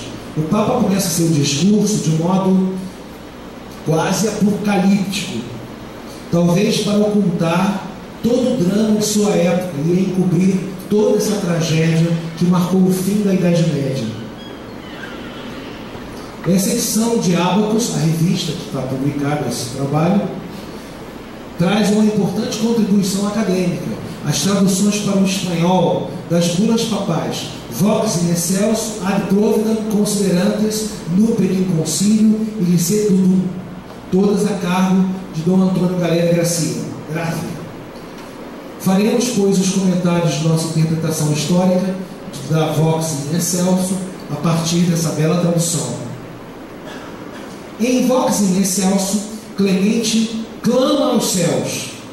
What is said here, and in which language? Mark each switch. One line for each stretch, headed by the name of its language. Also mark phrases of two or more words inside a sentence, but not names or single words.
Portuguese: O Papa começa seu discurso de um modo quase apocalíptico, talvez para ocultar todo o drama de sua época e encobrir toda essa tragédia que marcou o fim da Idade Média. Essa edição de Abacus, a revista que está publicada esse trabalho, traz uma importante contribuição acadêmica. As traduções para o espanhol das bulas papais Vox in Excelso ad providam considerantes nuper in concilio e licetudum, todas a cargo de Dom Antônio Galera Gracia. Faremos, pois, os comentários de nossa interpretação histórica da Vox in Excelso a partir dessa bela tradução. Em Vox in Excelso, Clemente clama aos céus.